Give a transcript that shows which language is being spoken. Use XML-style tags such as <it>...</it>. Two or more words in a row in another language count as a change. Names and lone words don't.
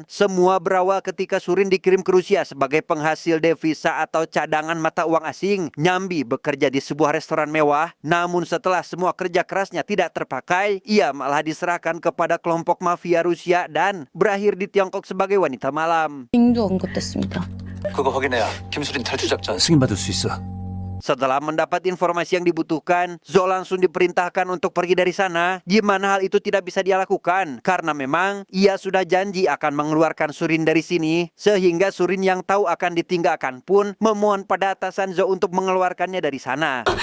<id>Semua berawal ketika Surin dikirim ke Rusia sebagai penghasil devisa atau cadangan mata uang asing. Nyambi bekerja di sebuah restoran mewah, namun setelah semua kerja kerasnya tidak terpakai, ia malah diserahkan kepada kelompok mafia Rusia dan berakhir di Tiongkok sebagai wanita malam.</id> <ko>빙도 언급됐습니다. 그거 확인해야 김수린 탈주 작전 승인받을 수 있어.</ko> <id>Setelah mendapat informasi yang dibutuhkan, Zo langsung diperintahkan untuk pergi dari sana, di mana hal itu tidak bisa dia lakukan karena memang ia sudah janji akan mengeluarkan Surin dari sini, sehingga Surin yang tahu akan ditinggalkan pun memohon pada atasan Zo untuk mengeluarkannya dari sana.</id>